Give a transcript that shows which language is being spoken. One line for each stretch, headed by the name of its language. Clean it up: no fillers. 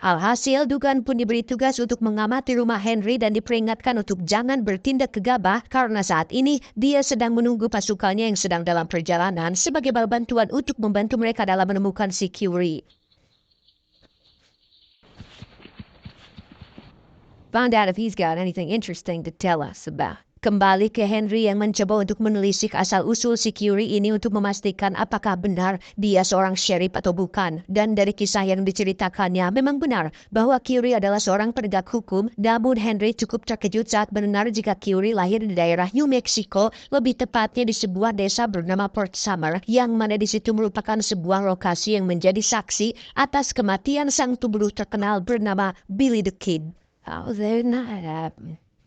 Indonesian: Alhasil, Dugan pun diberi tugas untuk mengamati rumah Henry dan diperingatkan untuk jangan bertindak gegabah karena saat ini dia sedang menunggu pasukannya yang sedang dalam perjalanan sebagai bantuan untuk membantu mereka dalam menemukan si Curie.
English: Found out if he's got anything interesting to tell us about.
Indonesian: Kembali ke Henry yang mencoba untuk menelisik asal-usul si Curie ini untuk memastikan apakah benar dia seorang sheriff atau bukan. Dan dari kisah yang diceritakannya memang benar bahwa Curie adalah seorang penegak hukum, namun Henry cukup terkejut saat mendengar jika Curie lahir di daerah New Mexico, lebih tepatnya di sebuah desa bernama Port Summer, yang mana di situ merupakan sebuah lokasi yang menjadi saksi atas kematian sang pembunuh terkenal bernama Billy the Kid.
English: How did that happen?